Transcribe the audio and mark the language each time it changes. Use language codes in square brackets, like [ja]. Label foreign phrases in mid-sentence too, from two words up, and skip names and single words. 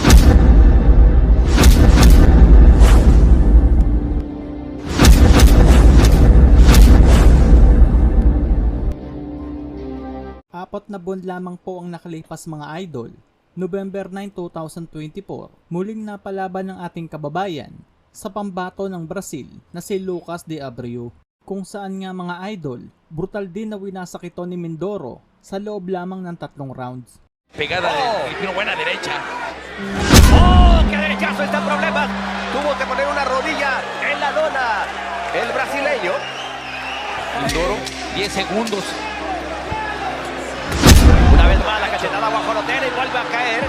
[tl] Apat na buwan lamang po ang nakalipas mga idol. November 9, 2024, muling napalaban ng ating kababayan sa pambato ng Brazil na si Lucas de Abreu, kung saan nga mga idol, brutal din na winasak ito ni Mindoro sa loob lamang ng 3 rounds. [es] Pegada de buena derecha. ¡Oh! ¡Qué derechazo! Está en problemas. Tuvo que poner una rodilla en la lona el brasileño. Mindoro, 10 segundos. Una vez más la cachetada guajolotera y vuelve a caer.